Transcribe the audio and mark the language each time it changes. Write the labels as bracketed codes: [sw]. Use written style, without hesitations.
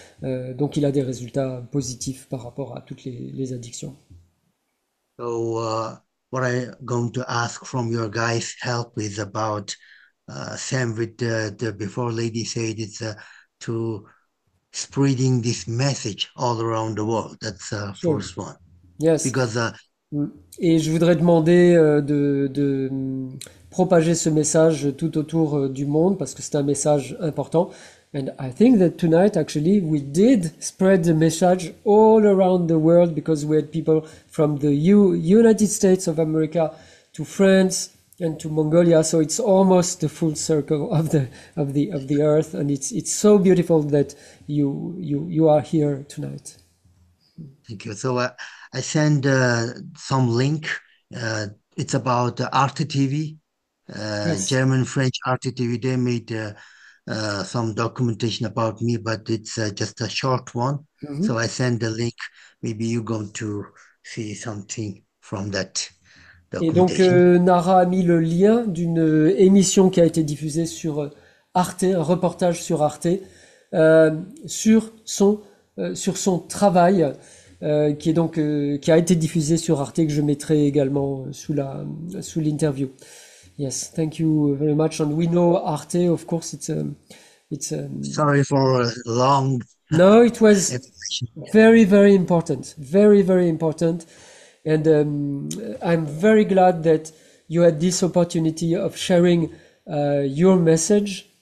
[fr] Donc il a des résultats positifs par rapport à toutes les addictions. [en] So what I'm going to ask from your guys' help is about same with the before lady said it's to spreading this message all around the world. That's the Sure. first one. Yes. Because [fr] Et je voudrais demander de propager ce message tout autour du monde parce que c'est un message important. [en] And I think that tonight actually we did spread the message all around the world because we had people from the United States of America to France and to Mongolia. So it's almost the full circle of the earth, and it's so beautiful that you are here tonight. Thank you. So I send some link. It's about Arte TV, Yes. German, French Arte TV. They made some documentation about me, but it's just a short one. So I send the link. Maybe you're going to see something from that [fr] Et donc [en] documentation. [fr] Nara a mis le lien d'une émission qui a été diffusée sur Arte, un reportage sur Arte, sur son travail, qui a été diffusé sur Arte, que je mettrai également sous l'interview. [en] Yes, thank you very much. And we know Arte, of course, it's Sorry for long. No, it was very, very important. Very, very important. And I'm very glad that you had this opportunity of sharing your message.